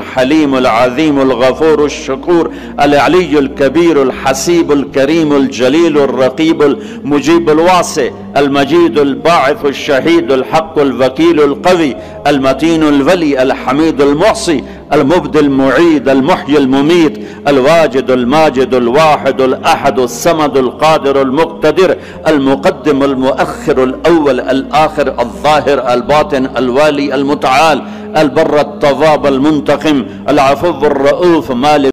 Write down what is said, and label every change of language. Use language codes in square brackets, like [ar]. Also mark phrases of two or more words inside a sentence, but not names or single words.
[ar] حليم العظيم الغفور الشكور العلي الكبير الحسيب الكريم الجليل الرقيب المجيب الواسع المجيد الباعث الشهيد الحق الوكيل القوي المتين الولي الحميد المحصي المبدئ المعيد المحيي المميت الواجد الماجد الواحد الأحد الصمد القادر المقتدر المقدم المؤخر الأول الآخر الظاهر الباطن الوالي المتعالي البر التواب المنتقم العفو الرؤوف مالك